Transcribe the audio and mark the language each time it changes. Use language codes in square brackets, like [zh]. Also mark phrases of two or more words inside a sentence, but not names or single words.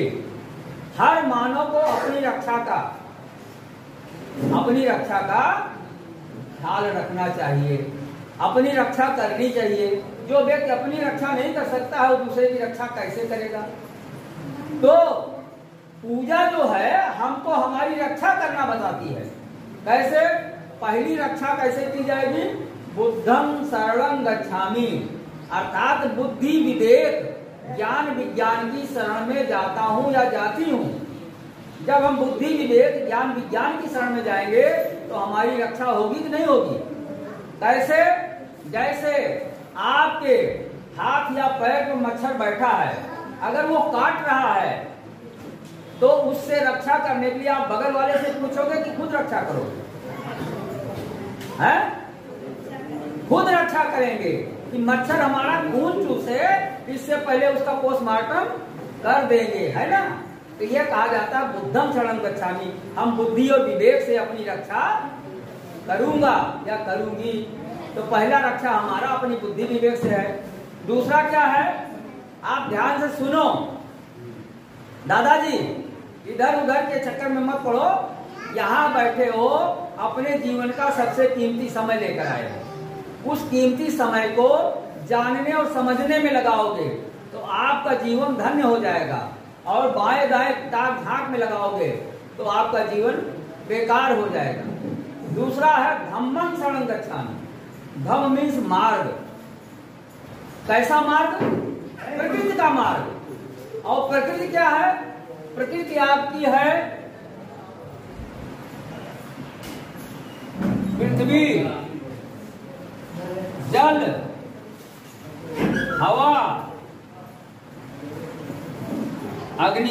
[hi] हर मानव को अपनी रक्षा का ख्याल रखना चाहिए, अपनी रक्षा करनी चाहिए। जो व्यक्ति अपनी रक्षा नहीं कर सकता है वो दूसरे की रक्षा कैसे करेगा? तो पूजा जो है हमको हमारी रक्षा करना बताती है। कैसे? पहली रक्षा कैसे की जाएगी? [pi] बुद्धं शरणं गच्छामि, [hi] अर्थात बुद्धि विवेक ज्ञान विज्ञान की शरण में जाता हूँ या जाती हूँ। जब हम बुद्धि विवेक ज्ञान विज्ञान की शरण में जाएंगे तो हमारी रक्षा होगी कि नहीं होगी? कैसे? जैसे आपके हाथ या पैर पर मच्छर बैठा है, अगर वो काट रहा है तो उससे रक्षा करने के लिए आप बगल वाले से पूछोगे कि खुद रक्षा करोगे? हैं? खुद रक्षा करेंगे कि मच्छर हमारा खून चूसे, इससे पहले उसका पोस्टमार्टम कर देंगे, है ना? तो यह कहा जाता है [pi] बुद्धं शरणं गच्छामि, [hi] हम बुद्धि और विवेक से अपनी रक्षा करूंगा या करूंगी। तो पहला रक्षा हमारा अपनी बुद्धि विवेक से है। दूसरा क्या है? आप ध्यान से सुनो दादाजी, इधर उधर के चक्कर में मत पड़ो। यहाँ बैठे हो, अपने जीवन का सबसे कीमती समय लेकर आए हो। उस कीमती समय को जानने और समझने में लगाओगे तो आपका जीवन धन्य हो जाएगा, और बाएं दाएं ताक झांक में लगाओगे तो आपका जीवन बेकार हो जाएगा। दूसरा है [pi] धम्मं शरणं गच्छामि। [hi] धम्म मीन्स मार्ग। कैसा मार्ग? प्रकृति का मार्ग। और प्रकृति क्या है? प्रकृति आपकी है पृथ्वी, जल, हवा, अग्नि।